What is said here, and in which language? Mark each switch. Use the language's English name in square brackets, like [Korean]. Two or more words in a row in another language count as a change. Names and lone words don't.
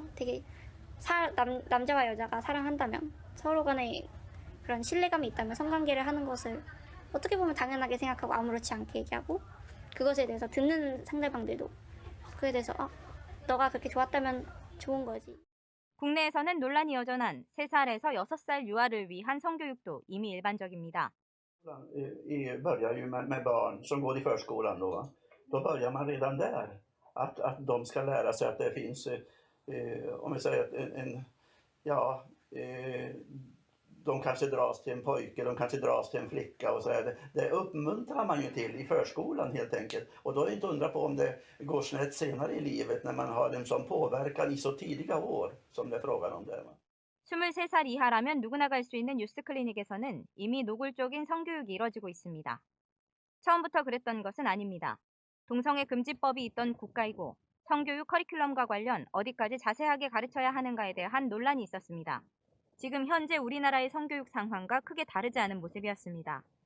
[Korean] 되게 남자와 여자가 사랑한다면 서로 간에 그런 신뢰감이 있다면 성관계를 하는 것을 어떻게 보면 당연하게 생각하고 아무렇지 않게 얘기하고, 그것에 대해서 듣는 상대방들도 그에 대해서 너가 그렇게 좋았다면 좋은 거지. 국내에서는 논란이 여전한 3살에서 6살 유아를 위한 성교육도 이미 일반적입니다. [Swedish] börjar ju med barn som går i förskolan då. Då börjar man redan där. Att de ska lära sig att det finns, om vi säger de kanske dras till en pojke, de kanske dras till en flicka och så är det. Det uppmuntrar man ju till i förskolan helt enkelt. Och då är det inte undra på om det går snett senare i livet när man har en sån påverkan i så tidiga år som det är frågan om där. [Korean] 23살 이하라면 누구나 갈 수 있는 유스 클리닉에서는 이미 노골적인 성교육이 이뤄지고 있습니다. 처음부터 그랬던 것은 아닙니다. 동성애 금지법이 있던 국가이고 성교육 커리큘럼과 관련 어디까지 자세하게 가르쳐야 하는가에 대한 논란이 있었습니다. 지금 현재 우리나라의 성교육 상황과 크게 다르지 않은 모습이었습니다.